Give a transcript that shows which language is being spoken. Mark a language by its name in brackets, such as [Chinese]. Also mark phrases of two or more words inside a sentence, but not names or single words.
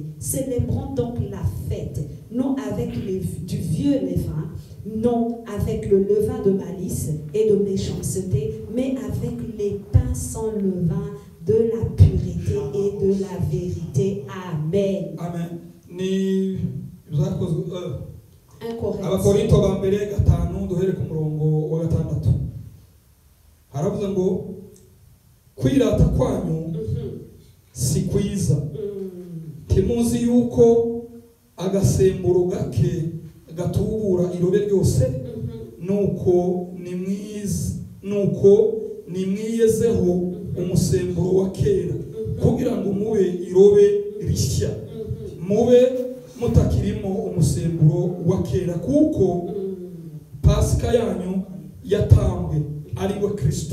[French] Célébrons donc la fête, non avec du vieux levain, non avec le levain de malice et de méchanceté, mais avec les pains sans levain de la pureté et de la vérité. [Kinyarwanda] Amen. Amen. Ni [French] 1 Corinthiens. [Kinyarwanda] Abakorinto ba mbere gatanu duhere ku murongo wa gatandatu. Haravuze ngo kwirata kwanyu si kwiza. Timuzi yuko agasemburo gake gatubura irobe ryose, nuko nimwiyezeho umusemburo wa kera kugira ngo mube irobe rishya, mube mutakirimo umusemburo wa kera, kuko Pasika yanyu yatambwe ari we Kristo.